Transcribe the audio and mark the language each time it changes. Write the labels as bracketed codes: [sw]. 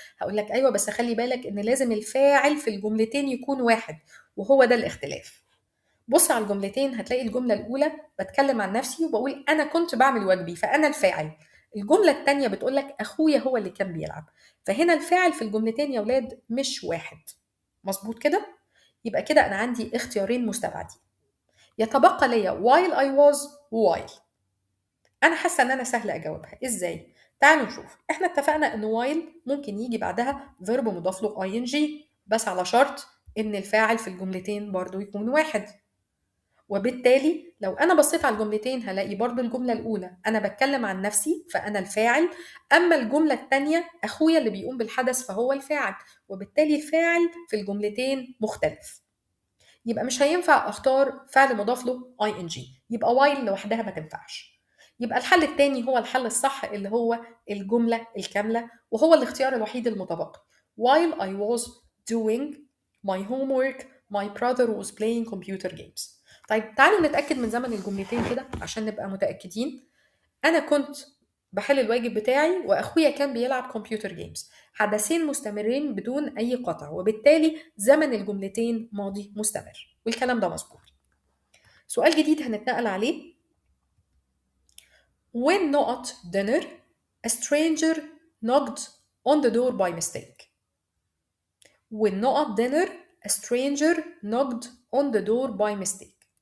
[ar] هقول لك ايوه، بس خلي بالك ان لازم الفاعل في الجملتين يكون واحد، وهو ده الاختلاف. بص على الجملتين هتلاقي الجمله الاولى بتكلم عن نفسي وبقول انا كنت بعمل واجبي فانا الفاعل. الجمله الثانيه بتقول لك اخويا هو اللي كان بيلعب. فهنا الفاعل في الجملتين يا ولاد مش واحد. مظبوط كده؟ يبقى كده انا عندي اختيارين مستبعدين. يتبقى ليا [en] while I was while. [ar] انا حاسه ان انا سهله اجاوبها. ازاي؟ تعالوا نشوف. احنا اتفقنا ان while ممكن يجي بعدها verb مضاف له ing، بس على شرط ان الفاعل في الجملتين برضو يكون واحد. وبالتالي لو انا بصيت على الجملتين هلاقي برضو الجمله الاولى انا بتكلم عن نفسي فانا الفاعل، اما الجمله الثانيه اخويا اللي بيقوم بالحدث فهو الفاعل، وبالتالي الفاعل في الجملتين مختلف. يبقى مش هينفع اختار فعل مضاف له ing، يبقى while لوحدها ما تنفعش. يبقى الحل التاني هو الحل الصح اللي هو الجملة الكاملة، وهو الاختيار الوحيد المتبقي. [en] while I was doing my homework my brother was playing computer games. [ar] طيب تعالوا نتأكد من زمن الجملتين كده عشان نبقى متأكدين. أنا كنت بحل الواجب بتاعي وأخويا كان بيلعب كمبيوتر جيمز، حدثين مستمرين بدون أي قطع، وبالتالي زمن الجملتين ماضي مستمر، والكلام ده مظبوط. سؤال جديد هنتنقل عليه. [en] When not dinner a stranger knocked on the door by mistake. When not dinner a stranger knocked on the door by mistake.